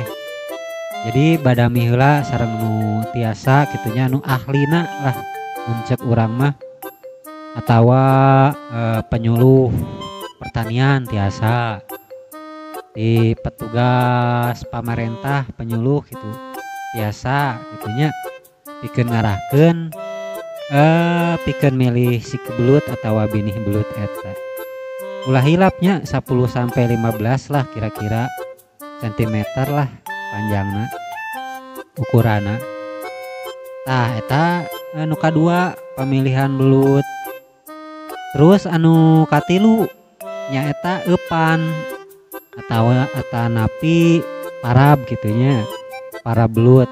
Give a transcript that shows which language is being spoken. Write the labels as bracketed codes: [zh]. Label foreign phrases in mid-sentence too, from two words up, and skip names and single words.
[su] Jadi badami heula sareng nu tiasa kitunya anu ahlina lah muncek urang mah atawa penyuluh pertanian tiasa di petugas pamarentah penyuluh gitu biasa gitunya pikeun ngarahkeun pikeun milih siki belut atawa binih belut eta. Ulah hilapnya 10 sampai 15 lah kira-kira sentimeter lah panjangna ukurana. Tah eta anu kadua pamilihan belut. Terus anu katilu nyaeta eupan atau napi parab gitunya parab belut.